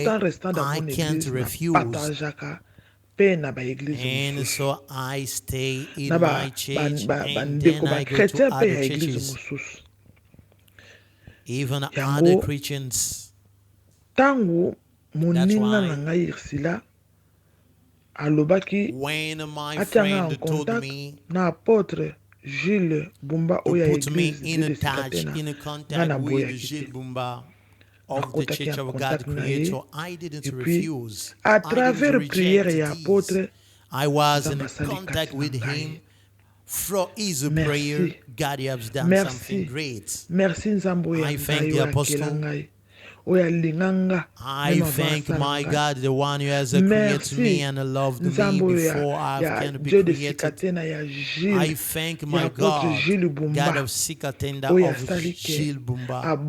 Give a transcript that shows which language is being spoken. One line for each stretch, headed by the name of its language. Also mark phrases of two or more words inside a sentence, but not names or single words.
English: I can't refuse. And so I stay in my church, and then I go to other churches, even other Christians.
Lingala: moninga na ngai irsila alobaki atianga
French: en contact
Lingala: na apôtre Jules BUMBA oya
French: église de
Lingala: Sikatenda nga na boyaki
English: of the Church of God Creator. I didn't refuse.
French: À travers prière ya apôtre
English: I was in contact with him. Through his prayer, God has done something great.
Lingala: Merci Nzambo ya
English: I thank the Apostle. I thank my God, the one who has created me and loved me before I can be created. I thank my God, God of Sikatenda of Jules BUMBA.